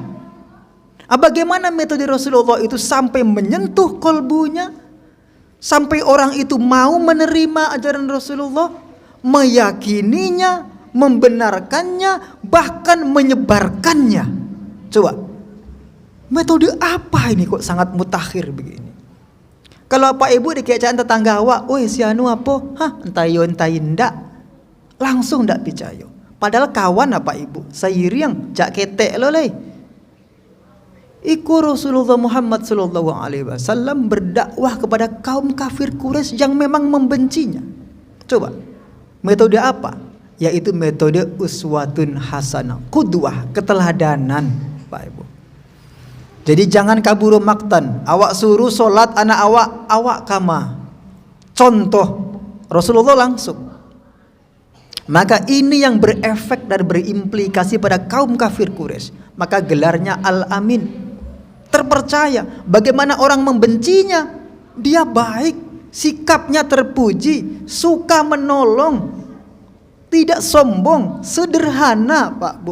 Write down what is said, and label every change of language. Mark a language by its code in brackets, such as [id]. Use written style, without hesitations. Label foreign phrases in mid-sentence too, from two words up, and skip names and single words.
[id] Bagaimana metode Rasulullah itu sampai menyentuh kolbunya, sampai orang itu mau menerima ajaran Rasulullah, meyakininya, membenarkannya, bahkan menyebarkannya. Coba, metode apa ini kok sangat mutakhir begini? Kalau Pak Ibu di keadaan tetangga awak, "Oi, si anu apa?" [min] "Hah, entayo entai ndak." Langsung ndak percaya. [id] Padahal kawan [min] Pak Ibu, sayiriang jak ketek lo leh. [id] Iku Rasulullah Muhammad SAW berdakwah kepada kaum kafir Quraisy yang memang membencinya. Coba, metode apa? Yaitu metode [ar] أسوة حسنة, [id] qudwah, keteladanan Pak Ibu. [min] Jadi jangan kaburu maktan. Awak suruh solat anak awak kama. [id] Contoh Rasulullah langsung. Maka ini yang berefek dan berimplikasi pada kaum kafir Quraisy. Maka gelarnya Al-Amin. Terpercaya. Bagaimana orang membencinya? Dia baik, sikapnya terpuji, suka menolong, tidak sombong, sederhana Pak Bu.